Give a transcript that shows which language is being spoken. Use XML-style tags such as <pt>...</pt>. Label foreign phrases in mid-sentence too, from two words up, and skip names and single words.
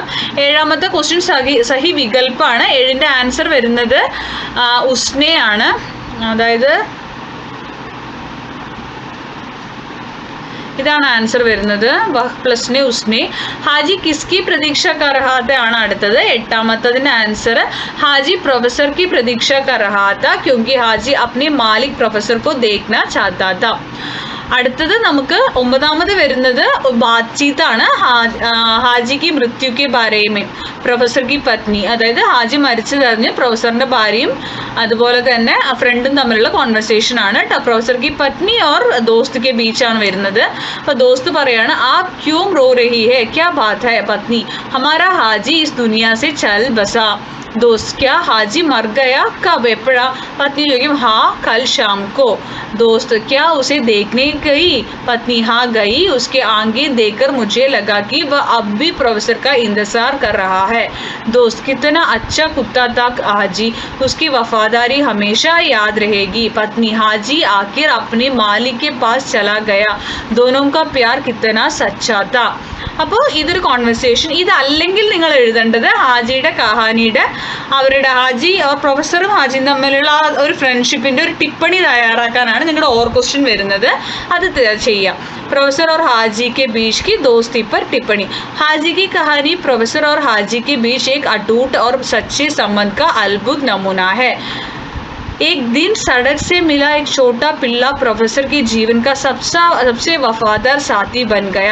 <ml>7ാമത്തെ ക്വസ്റ്റ്യൻ സഹി വികല്പാണ്. 7ന്റെ ആൻസർ വരുന്നത് ഉസ്നെ ആണ്. അതായത് ഇതാണ് ആൻസർ വരുന്നത്. പ്ലസ്നെ ഉസ്നെ.</ml> <hi>हाजी किसकी प्रतीक्षा कर रहा था</hi> <ml>ആണ് അടുത്തത്. 8ാമത്തതിന്റെ ആൻസർ</ml> <hi>ഹാജി പ്രൊഫസർ की प्रतीक्षा कर रहा था क्योंकि हाजी अपने मालिक प्रोफेसर को देखना चाहता था.</hi> <ml>അടുത്തത് നമുക്ക് 9ാമത് വരുന്നത് ബാത്ചീത്താണ്. ഹാജി</ml> <hi>की मृत्यु के बारे में</hi> <ml>പ്രൊഫസർ</ml> <hi>की पत्नी,</hi> <ml>അതായത് ഹാജി മരിച്ചതറിഞ്ഞ് പ്രൊഫസറിന്റെ ഭാര്യയും അതുപോലെ തന്നെ ഫ്രണ്ടും തമ്മിലുള്ള കോൺവെർസേഷൻ ആണ്.</ml> <hi>പ്രൊഫസർ की പത്നി और दोस्त के बीच</hi> <ml>ആണ് വരുന്നത്. അപ്പോൾ ദോസ്ത് പറയാണ്</ml> <hi>आप क्यों रो रही है, क्या बात है. പത്നി हमारा हाजी इस दुनिया से चल बसा. दोस्त क्या हाजी मर गया, कब, एपड़ा. पत्नी जोगी हाँ कल शाम को. दोस्त क्या उसे देखने गई. पत्नी हाँ गई. उसके आगे देखकर मुझे लगा कि वह अब भी प्रोफेसर का इंतजार कर रहा है. दोस्त कितना अच्छा कुत्ता था हाजी, उसकी वफादारी हमेशा याद रहेगी. पत्नी हाजी आखिर अपने मालिक के पास चला गया. दोनों का प्यार कितना सच्चा था.</hi> <ml>അപ്പോൾ ഇതൊരു കോൺവെർസേഷൻ. ഇതല്ലെങ്കിൽ നിങ്ങൾ എഴുതേണ്ടത് ഹാജിയുടെ കഹാനിയുടെ അവരുടെ ഹാജി പ്രൊഫസറും ഹാജിയും തമ്മിലുള്ള ഒരു ഫ്രണ്ട്ഷിപ്പിൻ്റെ ഒരു ടിപ്പണി തയ്യാറാക്കാനാണ് നിങ്ങളുടെ ഓർ ക്വസ്റ്റ്യൻ വരുന്നത്. അത് ചെയ്യാം.</ml> <hi>प्रोफेसर और हाजी के बीच की दोस्ती पर टिप्पणी. हाजी की कहानी प्रोफेसर और हाजी के बीच एक अटूट और सच्चे संबंध का अद्भुत नमूना है. एक दिन सड़क से मिला एक छोटा पिल्ला प्रोफेसर के जीवन का सबसे वफादार साथी बन गया.</hi>